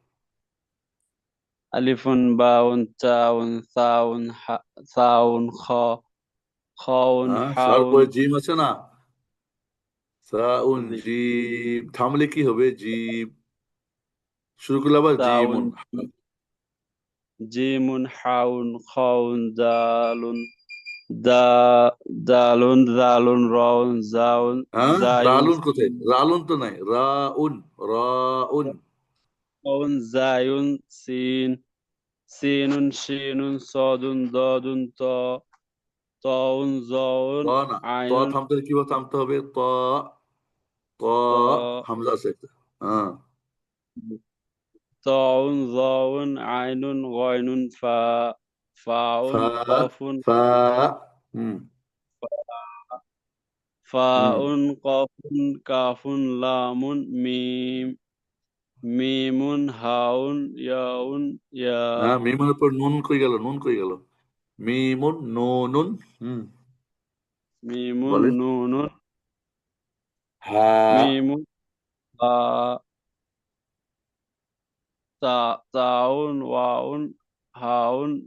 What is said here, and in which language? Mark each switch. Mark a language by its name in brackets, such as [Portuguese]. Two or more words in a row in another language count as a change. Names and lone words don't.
[Arabic] ألفٌ باءٌ تاءٌ ثاءٌ ثاءٌ خاءٌ [Bangla] হ্যাঁ, সার [Arabic] হাউন। [Bangla] পরে জিম আছে না? সাউন, জি, জিম থামলে কি হবে? জিম শুরু করলে আবার [Arabic] সাউন, জিমুন। جيمٌ حاءٌ خاءٌ دالٌ دا دالٌ دالٌ راءٌ زاءٌ [Bangla] হ্যাঁ, [Arabic] জায়ুন [Bangla] রালুন কোথায়? রালুন তো নাই, রাউন, রাউন। [Arabic] راءٌ زايٌ سين سينٌ شينٌ صادٌ ضادٌ طاءٌ ত জাউন [Bangla] না, ত [Arabic] আইনুন [Bangla] থামতে হলে কিভাবে থামতে হবে? [Arabic] ত, ত, তা [Bangla] হামজা আছে একটা। হ্যাঁ, [Arabic] طاءٌ ظاءٌ عينٌ غينٌ فاءٌ ফা, কফুন ফা, হুম, হুম। فاءٌ قافٌ كافٌ لامٌ ميمٌ هاءٌ ياءٌ يا [Bangla] হ্যাঁ, মিমের পর নুন কই গেল? নুন কই গেল? মিমুন, নুন, হুম, [Arabic] মিমুন [Bangla] বলেন। [Arabic] নুনুন হা, ميمٌ ها تاءٌ واوٌ هاءٌ